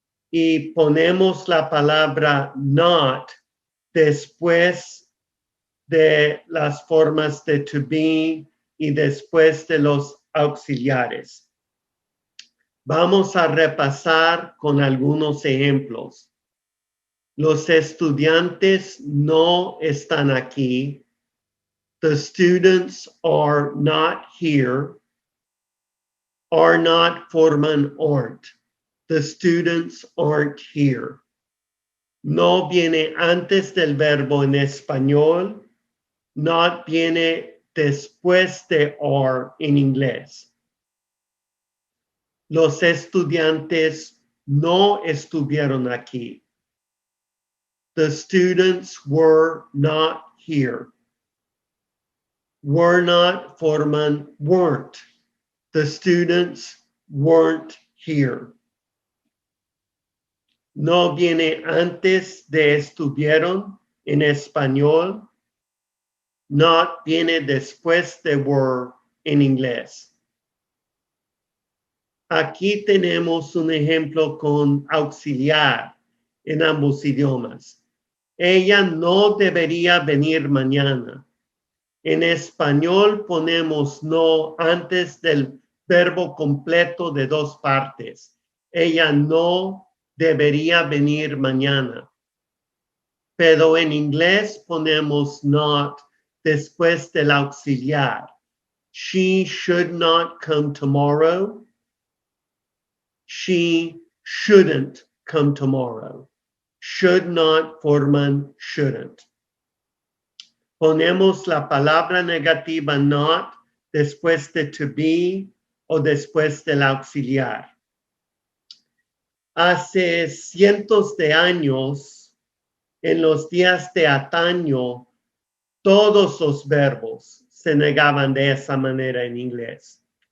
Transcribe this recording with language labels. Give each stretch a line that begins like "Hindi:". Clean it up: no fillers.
Spanish: Y ponemos la palabra not después de las formas de to be y después de los auxiliares. Vamos a repasar con algunos ejemplos. Los estudiantes no están aquí.
English: The students are not here. Are not forman aren't. The students aren't here.
Spanish: No viene antes del verbo en español. Not viene después de are en inglés. Los estudiantes no estuvieron aquí.
English: The students were not here. Were not forman weren't. The students weren't here.
Spanish: No viene antes de estuvieron en español. Not viene después de were en inglés. Aquí tenemos un ejemplo con auxiliar en ambos idiomas. Ella no debería venir mañana. En español ponemos no antes del verbo completo de dos partes. Ella no debería venir mañana. Pero en inglés ponemos not después del auxiliar.
English: She should not come tomorrow. She shouldn't come tomorrow. Should not forman shouldn't.
Spanish: Ponemos la palabra negativa not después de to be o después del auxiliar. Hace cientos de años, en los días de antaño, todos los verbos se negaban de esa manera en inglés.